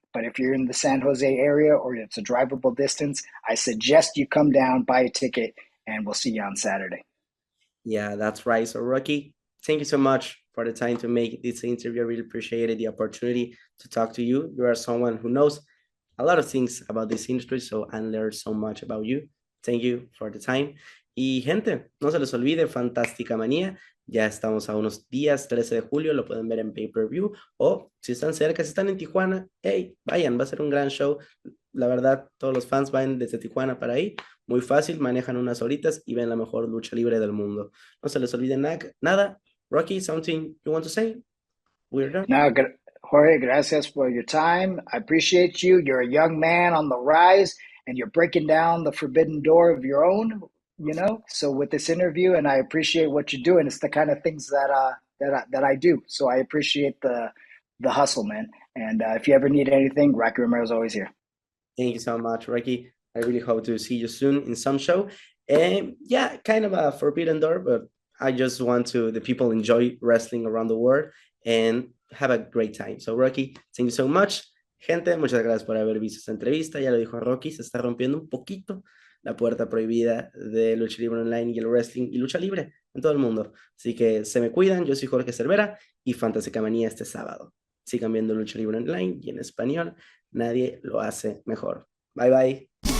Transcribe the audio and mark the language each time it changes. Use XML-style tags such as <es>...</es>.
<en>But if you're in the San Jose area or it's a drivable distance, I suggest you come down, buy a ticket, and we'll see you on Saturday. Yeah, that's right. So, Rocky, thank you so much for the time to make this interview. I really appreciated the opportunity to talk to you. You are someone who knows a lot of things about this industry, so I learned so much about you. Thank you for the time.</en> <es>Y gente, no se les olvide, Fantástica Manía. Ya estamos a unos días, 13 de julio, lo pueden ver en pay-per-view. O si están cerca, si están en Tijuana, hey, vayan, va a ser un gran show. La verdad, todos los fans van desde Tijuana para ahí. Muy fácil, manejan unas horitas y ven la mejor lucha libre del mundo. No se les olvide nada.</es> <en>Rocky, something you want to say? We're done. No, Jorge,</en> <es>gracias</es> <en>for your time. I appreciate you. You're a young man on the rise, and you're breaking down the forbidden door of your own. you know. So with this interview, and I appreciate what you do, and it's the kind of things that I do. So I appreciate the hustle, man. And if you ever need anything, Rocky Romero is always here. Thank you so much, Ricky. I really hope to see you soon in some show. And yeah, kind of a forbidden door, but I just want to the people enjoy wrestling around the world and have a great time. So, Rocky, thank you so much.</en> <es>Gente, muchas gracias por haber visto esta entrevista. Ya lo dijo Rocky, se está rompiendo un poquito la puerta prohibida de lucha libre online y el wrestling y lucha libre en todo el mundo. Así que se me cuidan. Yo soy Jorge Cervera y Fantástica Manía este sábado. Sigan viendo lucha libre online y en español. Nadie lo hace mejor. Bye bye.</es>